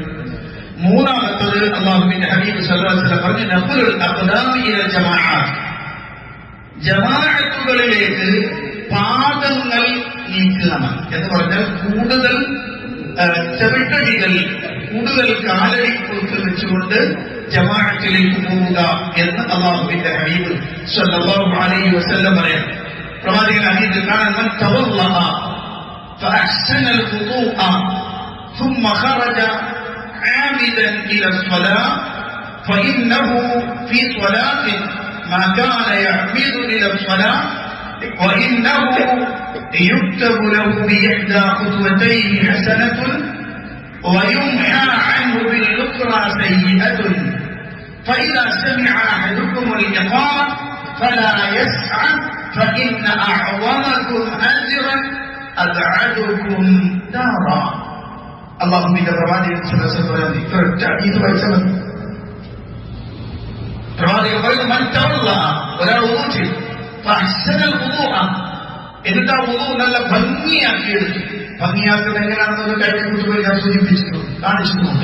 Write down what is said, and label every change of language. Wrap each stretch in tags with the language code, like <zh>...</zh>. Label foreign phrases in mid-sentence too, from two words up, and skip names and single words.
<ml>മൂന്നാമത്തത് അല്ലാഹുവിന്റെ ഹബീബ്</ml> <ar>صلى الله عليه وسلم</ar> <ml>പറഞ്ഞു,</ml> <ar>نقل الأقدام إلى الجماعة,</ar> <ml>ജമാഅത്തുകളിലേക്ക് പാദങ്ങൾ നീക്കുക എന്ന് പറഞ്ഞാൽ കൂടുതൽ ചവിട്ടടികൾ, കൂടുതൽ കാലടി വെച്ചുകൊണ്ട് ജമാഅത്തിലേക്ക് പോവുക എന്ന് അല്ലാഹുവിന്റെ ഹബീബ്</ml> <ar>صلى الله عليه وسلم</ar> <ml>പറയാം. പ്രവാചകൻ ഹദീസിൽ കാണാൻ,</ml> <ar>من توضأ فأحسن الوضوء ثم خرج عامدا إلى الصلاة فإنه في صلاة ما كان يعمد إلى الصلاة وإنه يكتب له بإحدى خطوتيه حسنة ويمحى عنه بالأخرى سيئة فإذا سمع أحدكم الإقامة فلا يسعى فإن أعظمكم أجرا أبعدكم دارا.</ar> <ml>അള്ളാഹുവിന്റെ പ്രവാചകൻ</ml> <ar>صلى الله عليه وسلم</ar> <ml>ഇത് വായിച്ചത് പ്രവാചകൻ പറയുന്നു</ml> <ar>من توضأ</ar> <ml>ഒരാൾ വുദൂ ചെയ്തു</ml> <ar>فأحسن الوضوء</ar> <ml>എന്നിട്ട് ആ വുദൂ നല്ല ഭംഗിയാക്കിയെടുത്തു. ഭംഗിയാക്കുന്നത് എങ്ങനെയാണെന്ന് കഴിഞ്ഞ കുറിച്ച് ഞാൻ സൂചിപ്പിച്ചിട്ടുണ്ട്, കാണിച്ചിട്ടുണ്ട്.</ml>